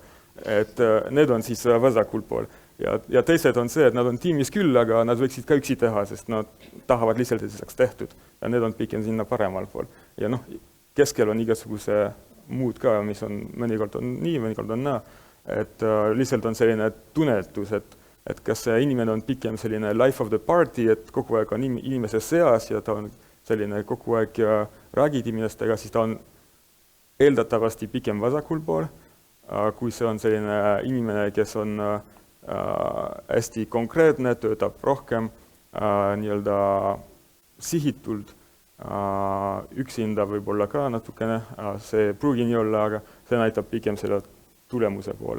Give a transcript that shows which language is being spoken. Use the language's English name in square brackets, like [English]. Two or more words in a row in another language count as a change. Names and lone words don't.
[Estonian] Et need on siis vasakul pool. Ja teised on see, et nad on tiimis küll, aga nad võiksid ka üksi teha, sest nad tahavad lihtsalt, et see saaks tehtud. Ja need on pigem sinna paremal pool. Ja noh, keskel on igasuguse muud ka, mis on mõnikord on nii, mõnikord on naa. Et lihtsalt on selline tunnetus, et kas see inimene on pigem selline [English] life of the party, [Estonian] et kogu aeg on inimese seas ja ta on selline kogu aeg räägid inimestega, siis ta on eeldatavasti pigem vasakul pool, kui see on selline inimene, kes on hästi konkreetne, töötab rohkem nii-öelda sihitult, üksinda võib-olla ka natukene, see pruugi nii olla, aga see näitab pigem selle tulemuse poole.